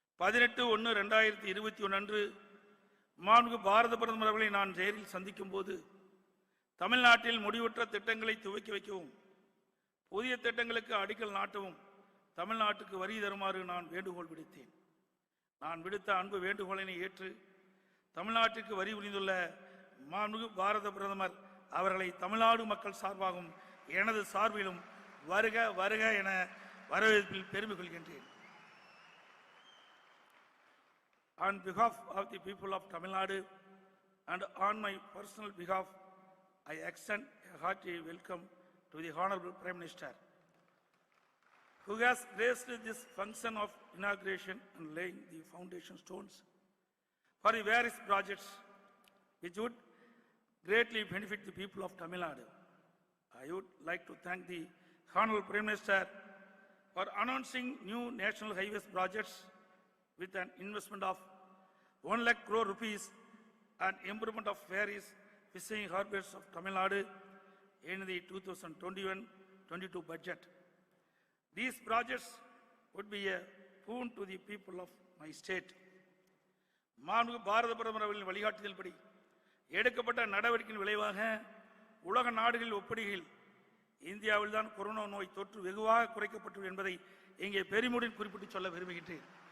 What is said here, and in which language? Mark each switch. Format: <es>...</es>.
<ta>18/1/2021 அன்று மாண்புமிகு பாரத பிரதமர் அவர்களை நான் ஜெயரில் சந்திக்கும் போது தமிழ்நாட்டில் முடிவுற்ற திட்டங்களை துவக்கி வைக்கவும், புதிய திட்டங்களுக்கு அடிக்கல் நாட்டவும் தமிழ்நாட்டுக்கு வரி தருமாறு நான் வேண்டுகோள் விடுத்தேன். நான் விடுத்த அன்பு வேண்டுகோளினை ஏற்று தமிழ்நாட்டிற்கு வரி புரிந்துள்ள மாண்புமிகு பாரத பிரதமர் அவர்களை தமிழ்நாடு மக்கள் சார்பாகவும் எனது சார்பிலும் வருக வருக என வரவேற்பில் பெருமை கொள்கின்றேன்.</ta> <en>On behalf of the people of Tamil Nadu and on my personal behalf, I extend a hearty welcome to the Honorable Prime Minister, who has graced this function of inauguration and laying the foundation stones for the various projects which would greatly benefit the people of Tamil Nadu. I would like to thank the Honorable Prime Minister for announcing new national highways projects with an investment of 1 lakh crore rupees and improvement of various fishing harbors of Tamil Nadu in the 2021-22 budget. These projects would be a boon to the people of my state.</en> <ta>மாண்புமிகு பாரத பிரதமர் அவர்களின் வழிகாட்டுதல்படி எடுக்கப்பட்ட நடவடிக்கையின் விளைவாக உலக நாடுகளில் ஒப்பிடுகையில் இந்தியாவில் தான் கொரோனா நோய் தொற்று வெகுவாக குறைக்கப்பட்டது என்பதை இங்கே பெருமையுடன் குறிப்பிட்டு சொல்ல விரும்புகின்றேன்.</ta>